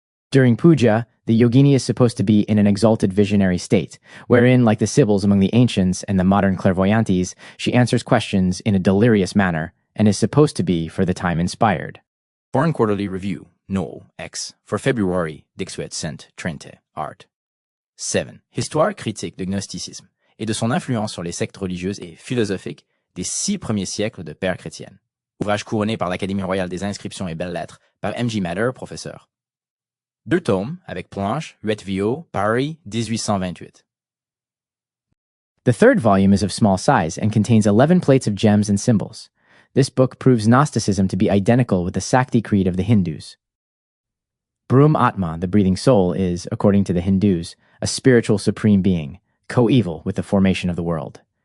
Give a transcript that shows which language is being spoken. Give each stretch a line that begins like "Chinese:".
English: During puja, the yogini is supposed to be in an exalted visionary state, wherein, like the sibyls among the ancients and the modern clairvoyantes, she answers questions in a delirious manner and is supposed to be, for the time, inspired. Foreign Quarterly Review, No. X, for February,
French: Dixuet Cent. Trente, Art. 7. Histoire critique du gnosticisme et de son influence sur les sectes religieuses et philosophiques des 6 premiers siècles de Père chrétienne. Ouvrage couronné par l'Académie royale des inscriptions et belles-lettres par M. J. Matter, professeur. 2 tomes, avec planches, Huet-Vio, Paris, 1828.
English: The third volume is of small size and contains 11 plates of gems and symbols. This book proves Gnosticism to be identical with the Sakti creed of the Hindus. Brahm Atma, the breathing soul, is, according to the Hindus, a spiritual supreme being, coeval with the formation of the world.